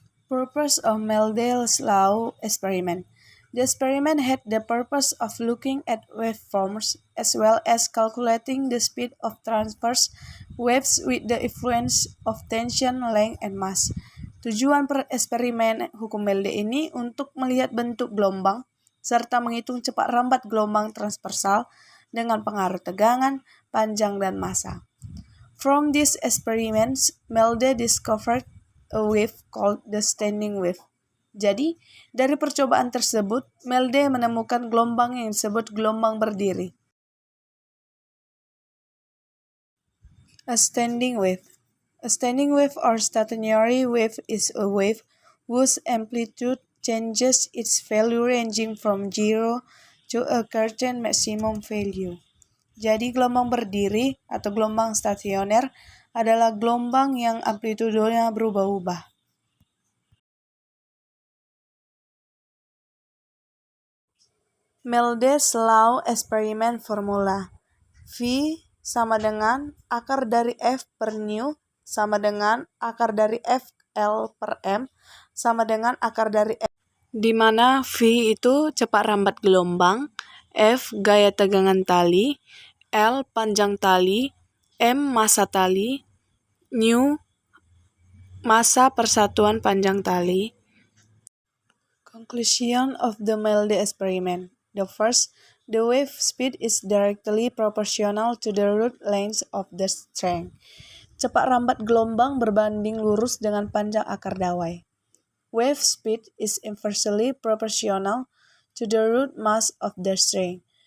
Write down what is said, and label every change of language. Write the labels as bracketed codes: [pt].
[en] Purpose of Melde's law experiment. The experiment had the purpose of looking at waveforms as well as calculating the speed of transverse waves with the influence of tension, length, and mass. [id] Tujuan eksperimen hukum Melde ini untuk melihat bentuk gelombang serta menghitung cepat rambat gelombang transversal dengan pengaruh tegangan, panjang, dan massa. [en] From these experiments, Melde discovered a wave called the standing wave. [id] Jadi, dari percobaan tersebut, Melde menemukan gelombang yang disebut gelombang berdiri. [en] A standing wave. A standing wave or stationary wave is a wave whose amplitude changes its value ranging from 0 to a certain maximum value. [id] Jadi gelombang berdiri atau gelombang stasioner adalah gelombang yang amplitudenya berubah-ubah. Melde's law eksperimen formula. V sama dengan akar dari F per nu sama dengan akar dari F L per M sama dengan akar dari F, di mana V itu cepat rambat gelombang, F gaya tegangan tali, L panjang tali, M massa tali, nu massa persatuan panjang tali. [en] Conclusion of the Melde experiment. The first, the wave speed is directly proportional to the root length of the string. [id] Cepat rambat gelombang berbanding lurus dengan panjang akar dawai. [en] Wave speed is inversely proportional to the root mass of the string.